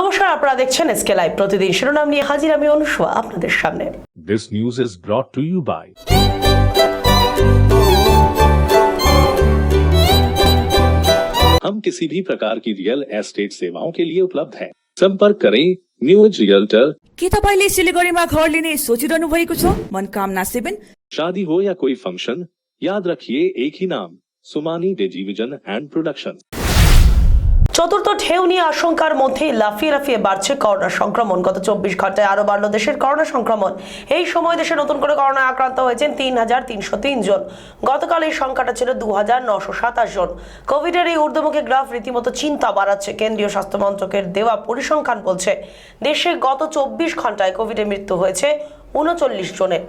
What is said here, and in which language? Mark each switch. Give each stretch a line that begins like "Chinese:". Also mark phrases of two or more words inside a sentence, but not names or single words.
Bangla: নমস্কার, আপনারা দেখছেন এসকে লাইভ। প্রতিদিন শিরোনাম নিয়ে হাজির আমি অনুষ্কা আপনাদের সামনে।
English: This news is brought to you by
Hindi: हम किसी भी प्रकार की रियल एस्टेट सेवाओं के लिए उपलब्ध हैं। संपर्क करें न्यू एज रियल्टर।
Nepali: के तपाईले सिलिगुडीमा घर लिने सोचिरहनु भएको छ? मनकामना 7।
Hindi: शादी हो या कोई फंक्शन, याद रखिए एक ही नाम, सुमानी टेलीविजन एंड प्रोडक्शन।
Bangla: চতুর্থ ঢেউ নিয়ে আশঙ্কার মধ্যে লাফিয়ে লাফিয়ে বাড়ছে করোনা সংক্রমণ। গত 24 ঘন্টায় আরো বাড়ল দেশের করোনা সংক্রমণ। এই সময় দেশে নতুন করে করোনায় আক্রান্ত হয়েছেন 3,303 জন। গতকাল এই সংখ্যাটা ছিল 2,927 জন। কোভিডের এই ঊর্ধ্বমুখী গ্রাফ রীতিমতো চিন্তা বাড়াচ্ছে। কেন্দ্রীয় স্বাস্থ্য মন্ত্রকের দেওয়া পরিসংখ্যান বলছে দেশে গত 24 ঘন্টায় কোভিডে মৃত্যু হয়েছে 39 জনের।